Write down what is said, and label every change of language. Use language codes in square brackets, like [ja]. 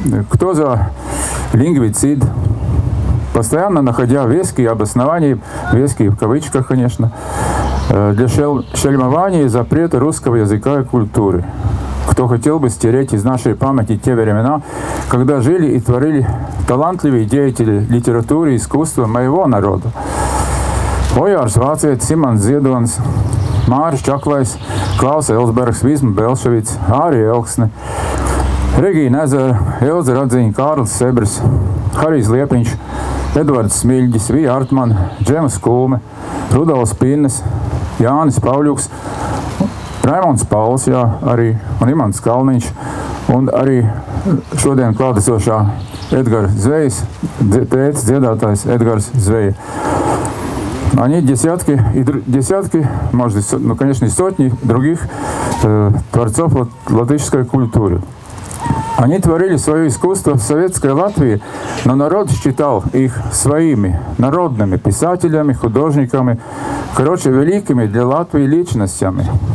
[ru] Кто за лингвицид, постоянно находя веские обоснования, веские в кавычках, конечно, для шельмования и запрета русского языка и культуры. Кто хотел бы стереть из нашей памяти те времена, когда жили и творили талантливые деятели литературы и искусства моего народа. [lv] Ojārs Vācietis, Simons Ziedonis, Māris Čaklais, Klaus Elsbergs, Visma Belševics, Ārija Elksne, Regīna Ezera, Elza Radziņa, Kārlis Sebris, Harijs Liepiņš, Edvards Smiļģis, Vija Artman, Džemas Kulme, Rudolfs Pinnes, Jānis Pauļuks, Raimonds Pauls, jā, arī, un Imants Kalniņš, un arī šodien klātesošā Edgars Zvejas, tētis dziedātājs Edgars Zveja. [ru] Они десятки, может, ну, конечно, и сотни других творцов латышской культуры. Они творили свое искусство в советской Латвии, но народ считал их своими народными писателями, художниками, короче, великими для Латвии личностями.